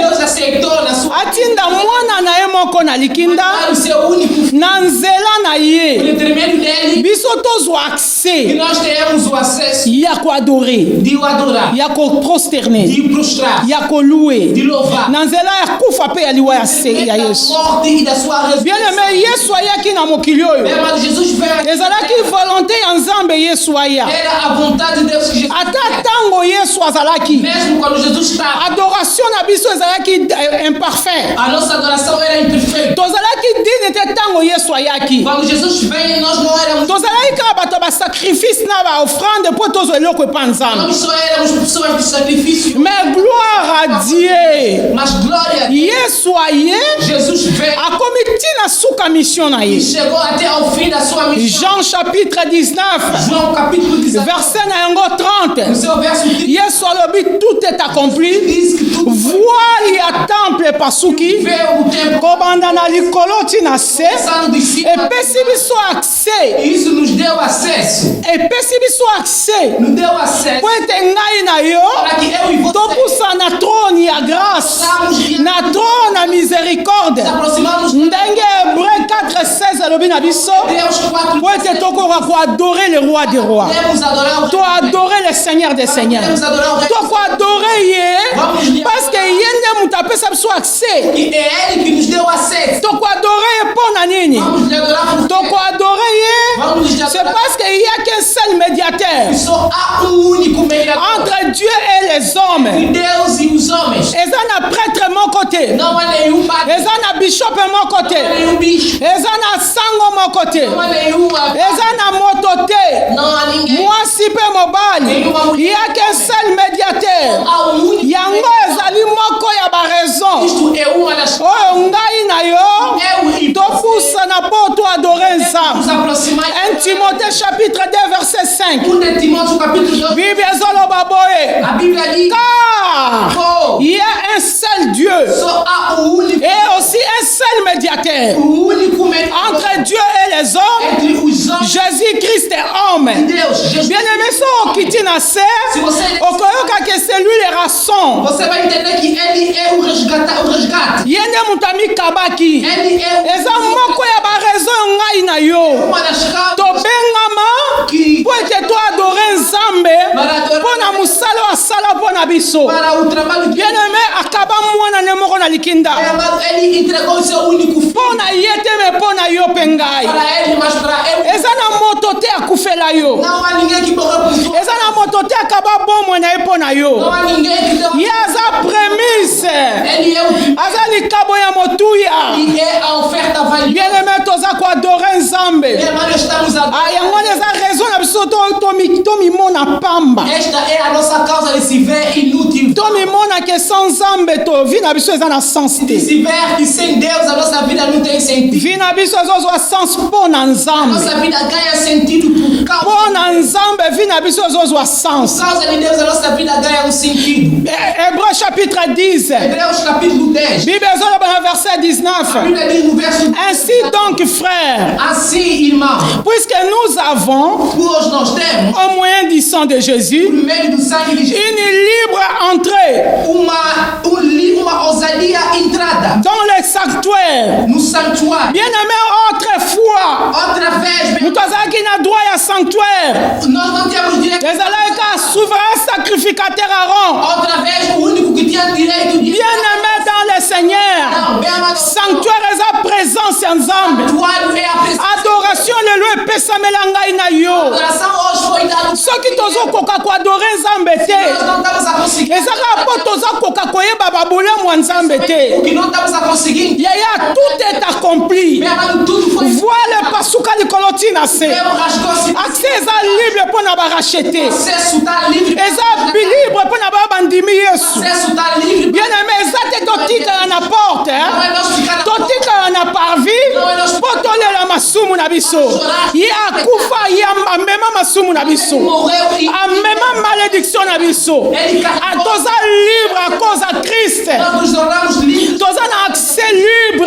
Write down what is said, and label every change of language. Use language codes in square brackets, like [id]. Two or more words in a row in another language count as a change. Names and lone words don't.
[pt] Deus aceitou na sua. [ln] Atinda mwana na ye moko na likinda. [pt] O seu único filho. [ln] Na nzela na [pt] Por [ln] ye. [pt] intermédio dele. [ln] Biso tozwa [pt] Que [ln] accès. [pt] nós tenhamos o acesso [ln] Ya ko adore. [pt] de o adorar. [ln] Ya ko prosterner. [pt] De o prostrar. [ln] Ya ko louer. [pt] De louvar. [ln] Na nzela ya kufa pe ya liwa ya se ya [pt] Da [ln] Yesu. [pt] morte e da sua [ln] Bien [pt] ressurreição. [ln] aimé, Yesu ayaki na mokili oyo. [pt] Bem amado, Jesus veio aqui. [ln] Ezalaki volonté ya nzambe Yesu aya. [pt] Era a vontade de Deus que Jesus [ln] Ata [pt] queria. [ln] tango Yesu azalaki. [pt] Mesmo quando Jesus estava, [ln] Adoration na biso ezalaki imparfait. [pt] a nossa adoração era imperfeita. [ln] Tozalaki dine te tango Yesu ayaki. [pt] Quando Jesus veio, nós não éramos. [ln] Tozalaki kaka bato ba sacrifice na ba offrande po tozwa eloko epa nzambe. [pt] Nós só éramos pessoas de sacrifício. [fr] Mais gloire à Dieu. [pt] Mas glória a Deus. [ln] Yesu aye [pt] Jesus veio [ln] akomi tina suka mission na [pt] e [ln] ye. [pt] chegou até ao fim da sua missão. [fr] Jean chapitre 19 [pt] João capítulo 19, [ln] verset na yango [pt] no [ln] 30. [pt] seu verso 30, [ln] Yesu alobi [fr] tout est accompli. [pt] diz que tudo [ln] Voile ya temple epasuki. [pt] veio o tempo [ln] Kobanda na likolo tina se. [pt] passando de cima. [ln] Epesi biso accès. [pt] E isso nos deu acesso. [ln] Epesi biso accès. [pt] Nos deu acesso [ln] Po ete ngai na yo [pt] para que eu e você [ln] topusa na trône ya grâce, na trône ya miséricorde. [pt] nos aproximamos de [ln] Ndenge Hébreu 4:16 alobi na biso [pt] Deus 4. [ln] po ete tokoka koadorer [fr] le roi des rois, [pt] Podemos adorar o [ln] to [fr] adorer le seigneur des seigneurs, [pt] Podemos adorar o Rei. [ln] to koadorer ye [fr] parce que [ln] ye nde moto apesa biso accès. [pt] E é Ele que nos deu acesso. [ln] To koadorer ye mpo na nini? [pt] Vamos lhe adorar por [ln] To koadorer ye [pt] Vamos lhe [fr] c'est [pt] adorar. [fr] parce qu'il y a qu'un seul médiateur [pt] Só há único mediador [fr] entre Dieu et les hommes. [pt] entre Deus e os homens. [ln] Eza na prêtre moko te, [pt] Não há nenhum padre, [ln] eza na bishop moko [pt] não há [ln] te, [pt] nenhum bicho, [ln] eza na sango moko te, [pt] não há nenhuma, [ln] eza na moto te, [pt] não há ninguém. [ln] mwasi mpe mobali. [fr] Il y a qu'un seul médiateur. [pt] Há um único [ln] Yango [pt] mediador. [ln] ezali moko ya baraison [pt] Isto é uma das [ln] oyo ngai na yo [pt] eu e você [ln] topusana mpo toadore [pt] nos [ln] nzambe. [pt] aproximar. [fr] 1 Timothée chapitre 2 verset 5. [pt] 1 de Timóteo capítulo 2. [ln] Bible ezoloba boye. [pt] A Bíblia diz: [fr] Car Oh, il y a un seul Dieu [pt] só há o único [fr] et aussi un seul médiateur [pt] mediador [fr] entre Dieu et les hommes, [pt] entre os homens [fr] Jésus-Christ est homme. [pt] e Deus. Jesus. [ln] Bien-aimé, so okiti na se, [pt] Se você [ln] okoyoka ke [fr] c'est lui le rasson. [pt] Você vai entender que ele é o resgate. [ln] Ye nde moto amikabaki. [pt] Ele é [ln] Eza moko ya baraison ngai na yo. [pt] uma das causas [ln] Tobengama [pt] que [ln] po ete toadore nzambe mpo na mosala oyo asala mpo na biso. [pt] para o trabalho que [ln] Bien-aimé, akaba mwana ne moko na likinda. [pt] é amado, ele entregou o seu único filho [ln] Mpo na ye te me mpo na yo mpe ngai. [pt] para ele, mas para eu [ln] Eza na moto te akufela yo. [pt] não há ninguém que morreu por sua. [ln] Eza na moto te akaba bomoi na ye mpo na [pt] Não [ln] yo. [pt] há ninguém que deu. [ln] Ye aza premise, [pt] Ele é o primeiro [ln] aza likabo ya motuya. [pt] e é a oferta valiosa. [ln] Bien-aimé, toza koadore nzambe. [pt] Meu irmão, estamos a [ln] yango wana eza raison na biso tomimona pamba. [pt] Esta é a nossa causa de se ver inútil. [ln] Tomimona ke sans nzambe tovi na biso eza na sens [pt] De [ln] te. [pt] se ver que sem Deus a nossa vida não tem sentido. [ln] Vi na biso ezozwa sens mpo na [pt] A [ln] nzambe. [pt] nossa vida ganha sentido por causa, [ln] Mpo na nzambe vi na biso ezozwa sens. [pt] por causa de Deus. A nossa vida ganha um sentido. [fr] Hébreu chapitre 10. [pt] Hebreus capítulo 10. [ln] Bible ezoloba na verset [pt] A [ln] 19. [pt] Bíblia diz no verso [fr] Ainsi donc, frères, [pt] assim, irmão, [fr] puisque nous avons, [pt] hoje nós temos, [fr] au moyen du sang de Jésus, [pt] por meio do sangue de Jesus, [fr] une libre entrée [pt] uma ousadia entrada [fr] dans le sanctuaire. [pt] no santuário. [fr] Bien-aimé, autrefois, [pt] Outra vez, [ln] moto azalaki na droit ya sanctuaire. [pt] nós não temos direito. [ln] ezalaki ka [fr] souverain sacrificateur [ln] Aaron. [pt] Outra vez, o único que tinha direito de [fr] Bien-aimé dans le Seigneur, [pt] não, bem amado, [ln] sanctuaire eza présence ya nzambe. [pt] santuário é a presença. [ln] Adoration lelo epesamela ngai na [pt] A [ln] yo. [pt] adoração hoje foi dada. [ln] soki tozokoka koadore nzambe [pt] Nós [ln] te, [pt] não estamos a conseguir. [ln] ezaka wa nzambe te. [pt] O que não estamos a conseguir. [ln] Yaya, [fr] tout est accompli. [pt] Meu amado, tudo foi. [ln] Voile pasuka likolo tina se. [pt] Meu rasgou-se. [ln] Accès eza libre mpo na baracheter. [pt] Acesso está livre. [ln] Eza libre mpo na babandimi Yesu. [pt] Acesso está livre. [ln] Bien aimé, eza te totikala na porte. [pt] Não é nós ficar na [ln] Totikala na parvis mpo tolela masumu na biso. Ye akufa ye amema masumu na biso. [pt] morreu e [ln] Amema malédiction na biso. [pt] ele carregou. [ln] Toza libre [fr] à cause de Christ. [pt] Nós nos tornamos livres. [ln] Toza na [fr] accès libre.